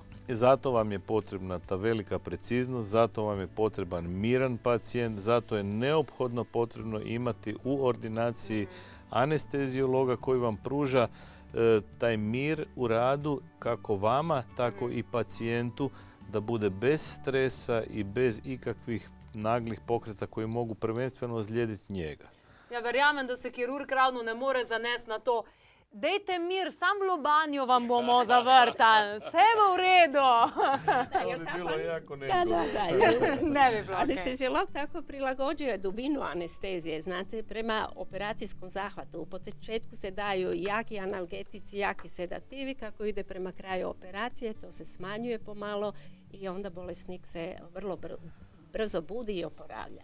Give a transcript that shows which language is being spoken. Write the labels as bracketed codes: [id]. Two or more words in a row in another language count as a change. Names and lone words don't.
[hr] Zato vam je potrebna ta velika preciznost, zato vam je potreban miran pacijent, zato je neophodno potrebno imati u ordinaciji anesteziologa koji vam pruža taj mir u radu kako vama, tako i pacijentu, da bude bez stresa i bez ikakvih naglih pokreta koji mogu prvenstveno ozlijediti njega. [sl] Ja verjamem, da se kirurg ravno ne more zanesti na to. Dejte mir, sam v lobanju vam bomo zavrtali. Vse bo v redu. [hr] To bi bilo jako nezgodno. Ne bi bilo okej. Anesteziolog tako prilagođuje dubinu anestezije. Znate, prema operacijskom zahvatu u početku se daju jaki analgetici, jaki sedativi. Kako ide prema kraju operacije, to se smanjuje pomalo i onda bolesnik se vrlo brzo budi i oporavlja.